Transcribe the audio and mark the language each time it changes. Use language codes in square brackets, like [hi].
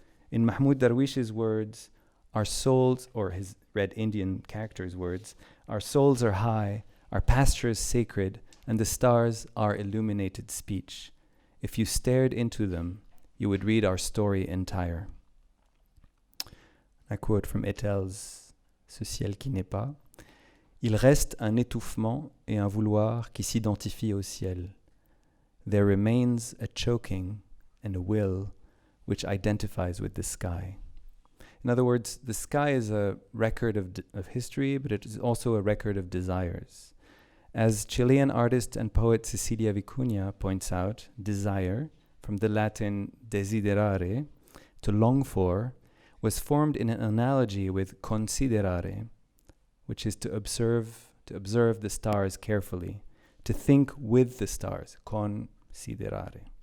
[en] In Mahmoud Darwish's words, our souls, or his Red Indian character's words, our souls are high, our pasture is sacred, and the stars are illuminated speech. If you stared into them, you would read our story entire. I quote from Etel's [fr] Ce ciel qui n'est pas. Il reste un étouffement et un vouloir qui s'identifient au ciel. [en] There remains a choking and a will which identifies with the sky. In other words, the sky is a record of history, but it is also a record of desires. As Chilean artist and poet Cecilia Vicuña points out, desire, from the Latin desiderare, to long for, was formed in an analogy with considerare, which is to observe the stars carefully, to think with the stars, considerare.